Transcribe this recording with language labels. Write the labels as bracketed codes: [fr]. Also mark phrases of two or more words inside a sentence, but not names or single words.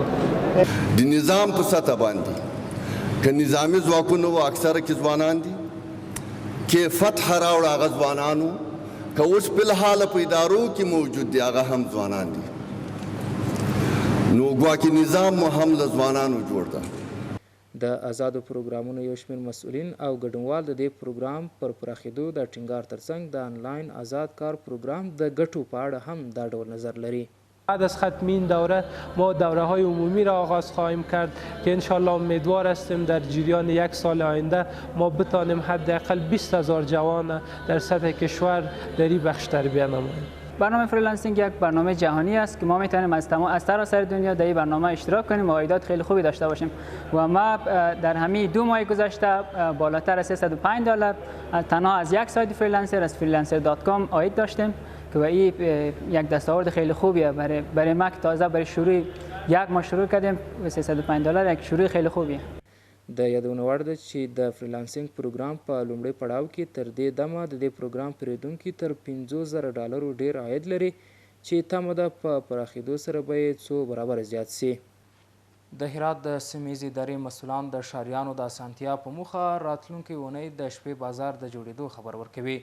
[ps] د نظام په سطح باندې که نظامي ځواکونه و اکثره کې ځوانان دي، کې فتح راوړه هغه ځوانانو، که اوس فلحاله په ادارو کې موجود دي هغه هم ځوانان دي. نو ګواکې نظام مو هم له ځوانانو جوړ ده. د آزادو پروګرامونو یو شمېر مسؤلین او ګډونوال د دې پروګرام پر پراخېدو د ټینګار ترڅنګ د آنلاین آزاد کار پروګرام د ګټو په اړه هم دا ډول نظر لري. [fa] بعد از ختم این دوره ما دوره های عمومی را آغاز خواهیم کرد که انشالله امیدوار هستیم در جریان 1 سال آینده ما بتانیم حداقل 20000 جوان در سطح کشور در این بخش تربیت نماییم. برنامه فریلنسینگ یک برنامه جهانی است که ما میتونیم از سراسر دنیا در این برنامه اشتراک کنیم و عایدات خیلی خوبی داشته باشیم و ما در همین 2 ماه گذشته بالاتر از $305 تنها از یک سایت فریلنسر از freelancer.com عاید داشتیم که این یک دستاورد خیلی خوبیه برای ما که تازه برای شروع یک ما شروع کردیم و $305 یک شروع خیلی خوبیه. [ps] د یادونه وړ ده چې د فریلانسینګ پروګرام په لومړي پړاو کې تر دې دمه د دې پروګرام پیرودونکي تر $50,000 ډیر عاید لري چې تمه ده په پراخېدو سره به یې څو برابره زیات سي. د هرات د سیمې ادارې مسؤلان د ښاریانو د اسانتیا په موخه راتلونکې اونۍ د شپې بازار د جوړېدو خبر ورکوي.